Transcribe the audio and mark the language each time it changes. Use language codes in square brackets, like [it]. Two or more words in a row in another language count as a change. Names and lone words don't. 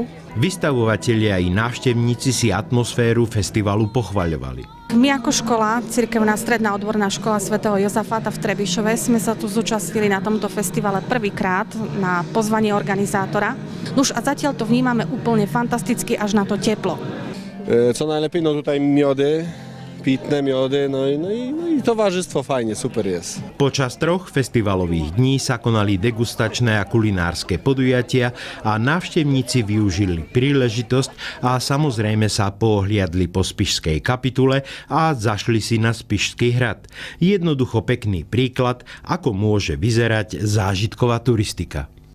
[sk] Vystavovatelia i návštevníci si atmosféru festivalu pochvaľovali. My ako škola, Cirkevná stredná odborná škola svätého Jozafáta v Trebišove, sme sa tu zúčastnili na tomto festivale prvýkrát na pozvanie organizátora. Nuž a zatiaľ to vnímame úplne fantasticky až na to teplo. [pl] Co najlepiej, no tutaj miody, pitné miody, no i towarzystwo fajnie, super jest. [sk] Počas 3 festivalových dní sa konali degustačné a kulinárske podujatia a návštevníci využili príležitosť a samozrejme sa pohliadli po Spišskej kapitule a zašli si na Spišský hrad. Jednoducho pekný príklad, ako môže vyzerať zážitková turistika.